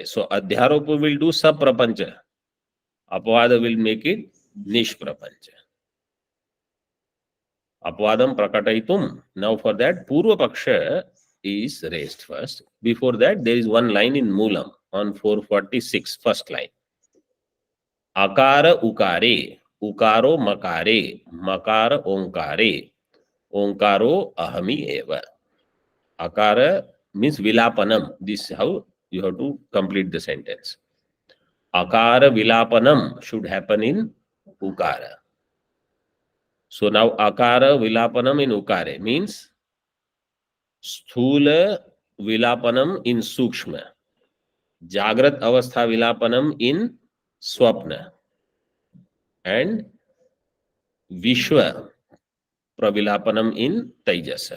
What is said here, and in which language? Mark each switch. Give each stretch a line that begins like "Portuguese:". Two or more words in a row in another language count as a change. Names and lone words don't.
English: So Adhyaropa will do Saprapancha. Apavada will make it Nishprapancha.
Sanskrit: अपवादं प्रकटयितुम्.
English: Now for that,
Sanskrit: पूर्व पक्ष
English: is raised first. Before that, there is one line in Moolam on 446, first line.
Sanskrit: अकार उकारे, उकारो मकारे, मकार ओंकारे, ओंकारो अहमि एव.
English: Akara means Vilapanam. This is how you have to complete the sentence.
Sanskrit: अकार विलापनम्
English: should happen in Ukara. So now
Sanskrit: अकार विलापनम्
English: in Ukare means
Sanskrit: स्थूल विलापनम्
English: in Sukshma,
Sanskrit: जाग्रत् अवस्था विलापनम्
English: in Swapna, and
Sanskrit: विश्व प्रविलापनम्
English: in Taijasa.